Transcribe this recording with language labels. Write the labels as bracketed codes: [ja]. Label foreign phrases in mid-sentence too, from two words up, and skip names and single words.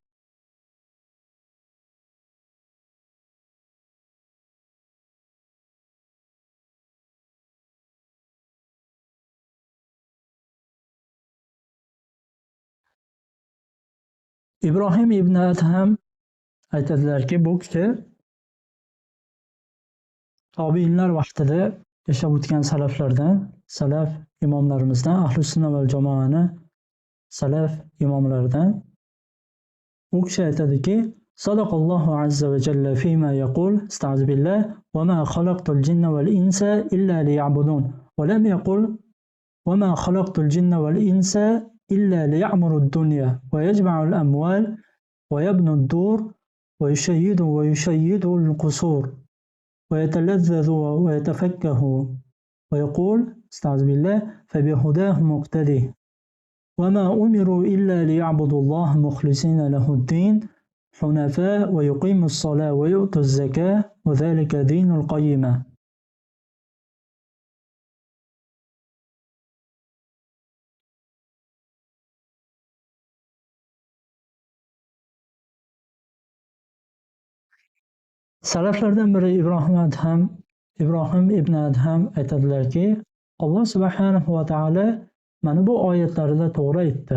[uz] Ibrohim ibn Adham aytadilarki, bu kishi tobiinlar vaqtida yashab o'tgan salaflardan, salaf imomlarimizdan, Ahlus sunna val jamoani salaf imomlaridan. U kishi aytadiki, [ar] صدق الله عز وجل فيما يقول استعذ بالله وما خلقت الجن والإنس إلا ليعبدون. ولم يقل وما خلقت الجن والإنس إلا ليعمروا الدنيا ويجمعوا الأموال ويبنوا الدور ويشيدوا القصور. ويتلذذ ويتفكه ويقول استعذ بالله فبهداه مقتده وما أمروا إلا ليعبدوا الله مخلصين له الدين حنفاء ويقيموا الصلاة ويؤتوا الزكاة وذلك دين القيمة. [uz] Salaflardan biri Ibrohim ibn Adham aytadilarki, Alloh [ar] سبحانه وتعالى [uz] mana bu oyatlarida to'g'ri aytdi.